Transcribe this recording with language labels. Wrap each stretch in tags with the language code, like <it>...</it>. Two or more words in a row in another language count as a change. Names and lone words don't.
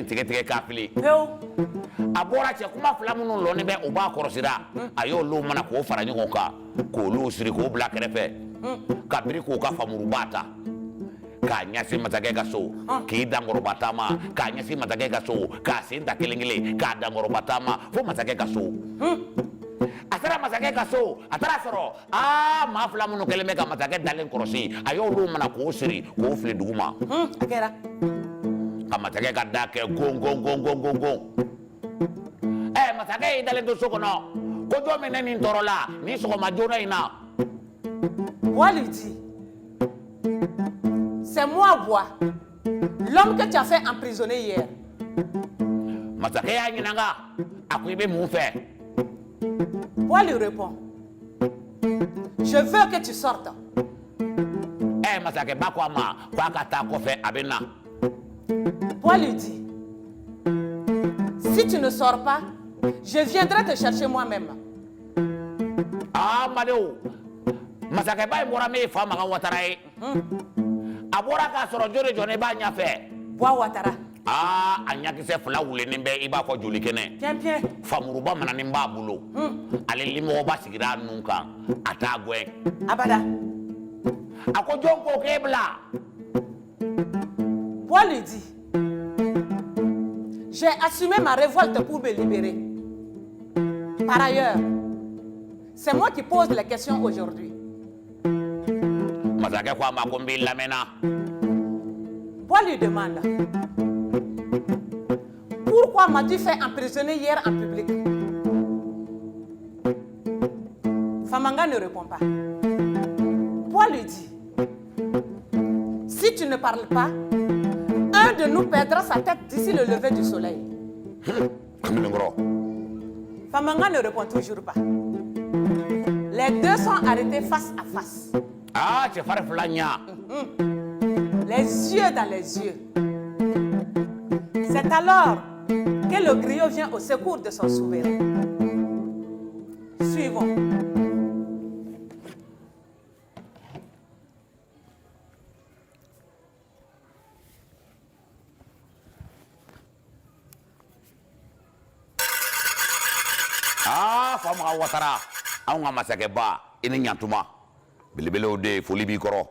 <bm>tige ka fili abora che kuma fila minnu lɔni bɛ o b'a kɔrɔsira a y'olu mana k'o fara ɲɔgɔn kan k'olu siri k'o bila kɛrɛfɛ ka biri k'o ka famuruba ta k'a ɲɛsin masakɛ ka so k'i dankɔrɔba taama k'a ɲɛsin masakɛ ka so k'a sen da kelen kelen k'a dankɔrɔba taama fo masakɛ ka so asara masakɛ ka so a taara sɔrɔ maa fila minnu kɛlen bɛ ka masakɛ dalen kɔrɔsi a y'olu mana k'o siri k'o fili dugu ma a kɛra ka masakɛ ka da kɛ gon masakɛ y'i dalen to so kɔnɔ ko jɔn min ne nin tɔɔrɔ la ni sɔgɔma joona in na</bm> <fr>Bois lui dit, c'est moi Bois, l'homme que tu as fait emprisonner hier.</fr> <bm>masakɛ y'a ɲininka a ko i bɛ mun fɛ</bm> <fr>Bois lui répond, je veux que tu sortes.</fr> <bm>masakɛba ko a ma ko a ka taa kɔfɛ a bɛ na</bm> <fr>Bois lui dit, si tu ne sors pas, je viendrai te chercher moi-même.</fr> <bm>Madenw masakɛba in bɔra min fa Makan Watara ye a bɔra k'a sɔrɔ jɔn de jɔnnen b'a ɲɛfɛ Bois Ouattara. a ɲakisɛ fila wulennen bɛ i b'a fɔ joli kɛnɛ</bm> <fr>Bien, bien.</fr> <bm>famuruba mananin b'a bolo ale limɔgɔba sigira a nun kan a t'a gɛn Abada. a ko jɔn ko k'e bila</bm> <fr>Bois lui dit, j'ai assumé ma révolte pour me libérer. Par ailleurs, c'est moi qui pose les questions aujourd'hui.</fr> <bm>masakɛ ko a ma ko n b'i lamɛnna</bm> <fr>Bois lui demande, pourquoi m'as-tu fait emprisonner hier en public? Famanga ne répond pas. Bois lui dit, si tu ne parles pas, un de nous perdra sa tête d'ici le lever du soleil. Famanga ne répond toujours pas. Les deux sont arrêtés face à face.</fr> <bm>cɛfarin fila ɲa</bm> <fr>Les yeux dans les yeux. C'est alors que le griot vient au secours de son souverain. Suivons.</fr> <bm>fa Makan Watara anw ka masakɛba i ni ɲantuma belebelew de ye foli b'i kɔrɔ</bm>